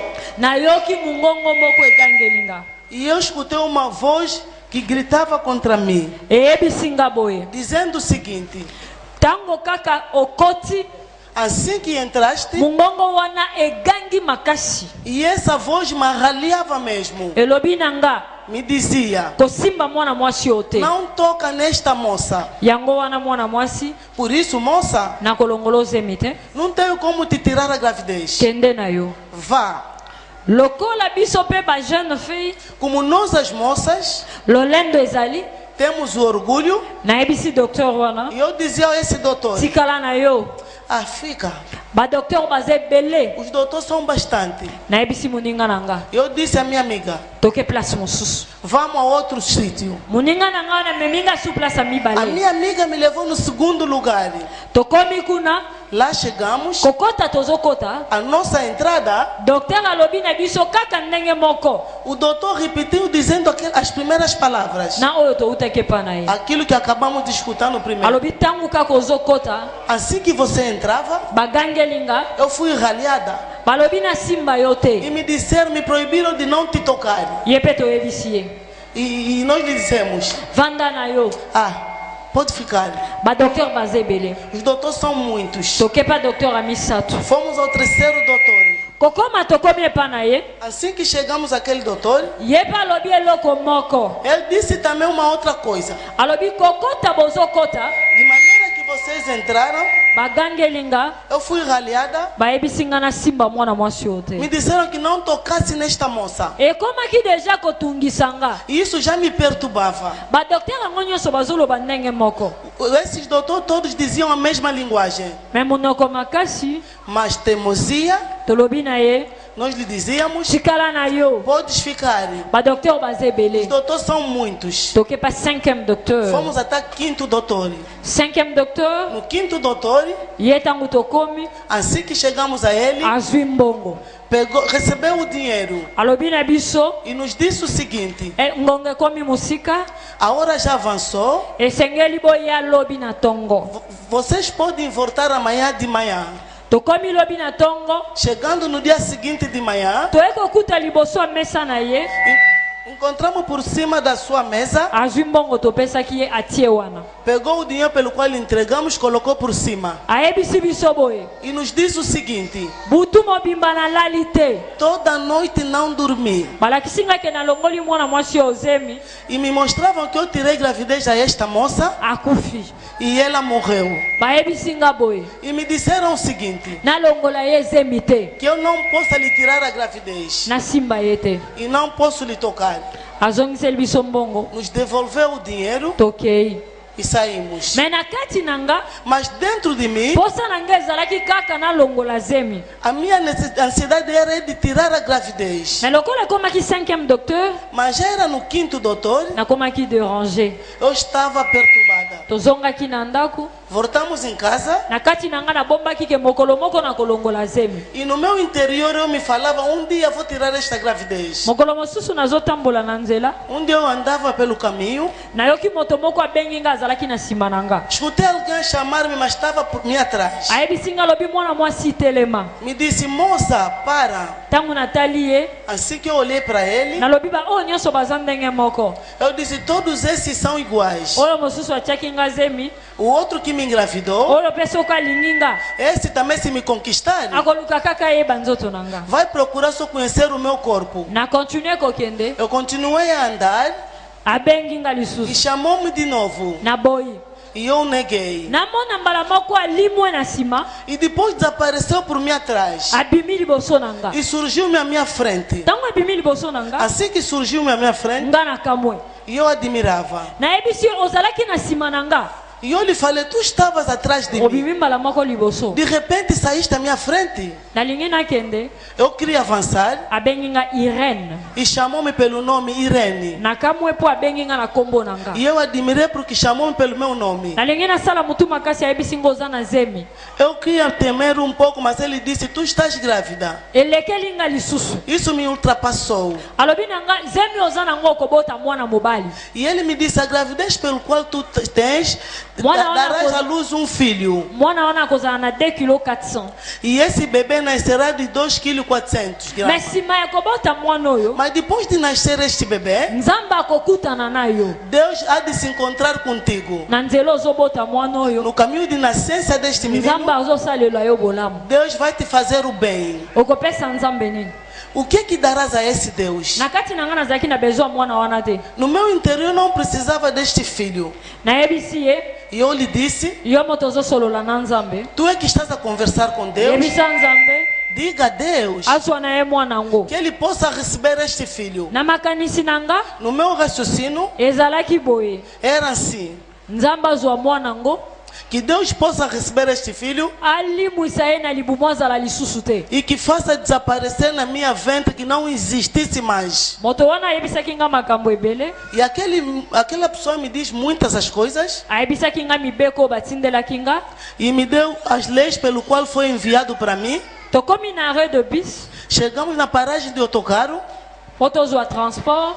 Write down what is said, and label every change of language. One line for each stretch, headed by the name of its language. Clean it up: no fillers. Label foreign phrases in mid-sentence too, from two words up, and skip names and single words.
Lingala: nayoki mungongo moko egangeli nga.
Portuguese: e eu escutei uma voz que gritava contra mim,
Lingala: Eyebisi nga boye,
Portuguese: dizendo o seguinte,
Lingala: tango kaka okoti,
Portuguese: assim que entraste,
Lingala: mungongo wana egangi makasi.
Portuguese: e essa voz me arraliava mesmo,
Lingala: Elobi na nga,
Portuguese: me dizia,
Lingala: kosimba mwana mwasi oyo te.
Portuguese: não toca nesta moça.
Lingala: Yango wana mwana mwasi,
Portuguese: Por isso, moça,
Lingala: nakolongola ozemi te,
Portuguese: não tenho como te tirar a gravidez.
Lingala: kende na yo.
Portuguese: Vá.
Lingala: Lokola biso pe ba
French: jeune fille,
Portuguese: Como nós as moças
Lingala: lolendo ezali,
Portuguese: temos o orgulho,
Lingala: nayebisi docteur wana,
Portuguese: e eu dizia a esse doutor,
Lingala: tikala na yo.
Portuguese: fica,
Lingala: Ba docteur baza ebele,
Portuguese: os doutores são bastante.
Lingala: nayebisi moninga na nga,
Portuguese: Eu disse à minha amiga,
Lingala: toke place mosusu.
Portuguese: vamos a outro sítio.
Lingala: Moninga na nga wana meminga su place ya
Portuguese: A
Lingala: mibale.
Portuguese: minha amiga me levou no segundo lugar.
Lingala: Tokomi kuna,
Portuguese: Lá chegamos,
Lingala: kokota tozokota,
Portuguese: a nossa entrada,
Lingala: docteur alobi na biso kaka ndenge moko,
Portuguese: o doutor repetiu dizendo as primeiras palavras.
Lingala: na oyo toutaki epa na ye.
Portuguese: Aquilo que acabamos de escutar no primeiro.
Lingala: Alobi tango kaka ozokota,
Portuguese: Assim que você entrava,
Lingala: bagangeli nga,
Portuguese: eu fui ralhada.
Lingala: balobi na simba yo
Portuguese: E
Lingala: te,
Portuguese: me disseram, me proibiram de não te tocar.
Lingala: ye mpe toyebisi ye.
Portuguese: E nós lhe dissemos,
Lingala: Vanda na yo,
Portuguese: pode ficar.
Lingala: badocteur baza ebele.
Portuguese: Os doutores são muitos.
Lingala: Tokepa docteur ya misato.
Portuguese: Fomos ao terceiro doutor.
Lingala: Kokoma tokomi epa na ye,
Portuguese: Assim que chegamos àquele doutor,
Lingala: ye mpe alobi eloko moko.
Portuguese: ele disse também uma outra coisa.
Lingala: Alobi kokota bozokota,
Portuguese: De maneira que vocês entraram,
Lingala: bagangeli nga,
Portuguese: eu fui ralhada.
Lingala: bayebisi nga na simba mwana mwasi oyo
Portuguese: Me
Lingala: te.
Portuguese: disseram que não tocasse nesta moça.
Lingala: Ekomaki deja kotungisa nga.
Portuguese: E isso já me perturbava.
Lingala: Badocteur yango nyonso bazoloba ndenge moko,
Portuguese: Esses doutores todos diziam a mesma linguagem.
Lingala: me monoko makasi
Portuguese: Mas teimosia,
Lingala: tolobi na ye,
Portuguese: nós lhe dizíamos,
Lingala: tikala na yo.
Portuguese: podes ficar.
Lingala: Badocteur baza
Portuguese: Os
Lingala: ebele,
Portuguese: doutores são muitos.
Lingala: tokepa 5e docteur.
Portuguese: Fomos até quinto doutor.
Lingala: 5e docteur,
Portuguese: No quinto doutor,
Lingala: ye tango tokomi,
Portuguese: assim que chegamos a ele,
Lingala: azwi mbongo.
Portuguese: recebeu o dinheiro
Lingala: Alobi na biso,
Portuguese: e nos disse o seguinte,
Lingala: ngongo ekomi mosika,
Portuguese: a hora já avançou,
Lingala: esengeli boya lobi na tongo.
Portuguese: vocês podem voltar amanhã de manhã.
Lingala: Tokomi lobi na tongo,
Portuguese: Chegando no dia seguinte de manhã,
Lingala: toyekokuta liboso ya mesa na ye,
Portuguese: encontramos por cima da sua mesa,
Lingala: azwi mbongo topesaki ye atie wana.
Portuguese: pegou o dinheiro pelo qual entregamos, colocou por cima
Lingala: Ayebisi biso boye,
Portuguese: e nos disse o seguinte,
Lingala: butu mobimba nalali te,
Portuguese: toda noite não dormi.
Lingala: balakisi nga ke nalongoli mwana mwasi oyo ozemi,
Portuguese: E me mostravam que eu tirei gravidez a esta moça
Lingala: akufi.
Portuguese: e ela morreu.
Lingala: Bayebisi nga boye,
Portuguese: E me disseram o seguinte,
Lingala: nalongola ye ezemi te,
Portuguese: que eu não posso lhe tirar a gravidez
Lingala: nasimba ye te.
Portuguese: e não posso lhe tocar.
Lingala: Azongiseli biso mbongo,
Portuguese: Nos devolveu o dinheiro
Lingala: tokei.
Portuguese: e saímos.
Lingala: me na kati na nga
Portuguese: Mas dentro de mim,
Lingala: posa na nga ezalaki kaka nalongola zemi.
Portuguese: a minha ansiedade era de tirar a gravidez.
Lingala: Me lokola ekomaki 5e docteur
Portuguese: Mas já era no 5º doutor,
Lingala: nakomaki déranger.
Portuguese: eu estava perturbada.
Lingala: Tozongaki na ndako
Portuguese: Voltamos em casa
Lingala: na kati na nga nabombaki ke mokolo moko na kolongola zemi.
Portuguese: e no meu interior eu me falava, um dia vou tirar esta gravidez.
Lingala: Mokolo mosusu nazotambola na nzela
Portuguese: Um dia eu andava pelo caminho,
Lingala: nayoki moto moko abengi nga azalaki na nsima na nga.
Portuguese: escutei alguém chamar-me, mas estava por mim atrás.
Lingala: ayebisi nga alobi mwana mwasi telema.
Portuguese: Me disse, moça, para.
Lingala: Ntango natali ye
Portuguese: Assim que eu olhei para ele,
Lingala: nalobi ba oyo nyonso baza ndenge moko.
Portuguese: eu disse, todos esses são iguais.
Lingala: Oyo mosusu atiaki nga zemi,
Portuguese: O outro que me engravidou,
Lingala: oyo mpe soki alingi nga
Portuguese: esse também se me conquistar,
Lingala: akoluka kaka yeba nzoto na nga.
Portuguese: vai procurar só conhecer o meu corpo.
Lingala: Na continue kokende
Portuguese: Eu continuei a andar
Lingala: abengi nga
Portuguese: e
Lingala: lisusu
Portuguese: chamou-me de novo.
Lingala: na boyi.
Portuguese: E eu neguei.
Lingala: namona mbala moko alimwe na nsima
Portuguese: E depois desapareceu por mim atrás.
Lingala: abimi liboso na nga.
Portuguese: E surgiu-me à minha frente.
Lingala: Ntango abimi liboso na nga
Portuguese: Assim que surgiu-me à minha frente,
Lingala: nga nakamwe
Portuguese: e eu admirava.
Lingala: nayebisi ozalaki na nsima na nga
Portuguese: E eu lhe falei, tu estavas atrás de mim.
Lingala: obimi mbala moko liboso.
Portuguese: De repente saíste à minha frente.
Lingala: nalingi nakende
Portuguese: Eu queria avançar
Lingala: abengi nga Irene.
Portuguese: e chamou-me pelo nome Irene.
Lingala: nakamwe mpo abengi nga na kombo na nga.
Portuguese: E eu admirei porque chamou-me pelo meu nome.
Lingala: nalingi nasala mutu makasi ayebisi nga oza na zemi.
Portuguese: Eu queria temer um pouco, mas ele disse, tu estás grávida.
Lingala: elekeli nga lisusu
Portuguese: Isso me ultrapassou.
Lingala: alobi na nga zemi oza nango okobota mwana mobali.
Portuguese: E ele me disse, a gravidez pelo qual tu tens,
Lingala: Mwana
Portuguese: darás
Lingala: wana
Portuguese: à luz um filho.
Lingala: mwana wana akozala na 2 kg 400.
Portuguese: E esse bebê nascerá de 2,4 kg.
Lingala: me nsima ya kobota mwana oyo
Portuguese: Mas depois de nascer este bebê,
Lingala: nzambe akokutana na yo
Portuguese: Deus há de se encontrar contigo.
Lingala: na nzela ozobota mwana oyo.
Portuguese: No caminho de nascença deste menino,
Lingala: nzambe azosalela yo bolamu.
Portuguese: Deus vai te fazer o bem.
Lingala: okopesa nzambe nini?
Portuguese: O que que darás a esse Deus?
Lingala: na kati na nga nazalaki na besoin mwana wana te.
Portuguese: No meu interior não precisava deste filho.
Lingala: nayebisi ye
Portuguese: E eu lhe disse,
Lingala: yo moto ozosolola na nzambe.
Portuguese: tu é que estás a conversar com Deus.
Lingala: yebisa nzambe
Portuguese: Diga a Deus
Lingala: azwa na ye mwana ngo.
Portuguese: que ele possa receber este filho.
Lingala: na makanisi na nga
Portuguese: No meu raciocínio,
Lingala: ezalaki boye
Portuguese: era assim.
Lingala: nzambe azwa mwana ngo
Portuguese: Que Deus possa receber este filho
Lingala: alimwisa ye na libumu azala lisusu te.
Portuguese: e que faça desaparecer na minha ventre, que não existisse mais.
Lingala: moto wana ayebisaki nga makambo ebele.
Portuguese: E aquela pessoa me diz muitas as coisas
Lingala: ayebisaki nga mibeko oyo batindelaki nga.
Portuguese: e me deu as leis pelo qual foi enviado para mim.
Lingala: tokomi na
French: arrêt de bis
Portuguese: Chegamos na paragem de autocarro
Lingala: po tozwa transport.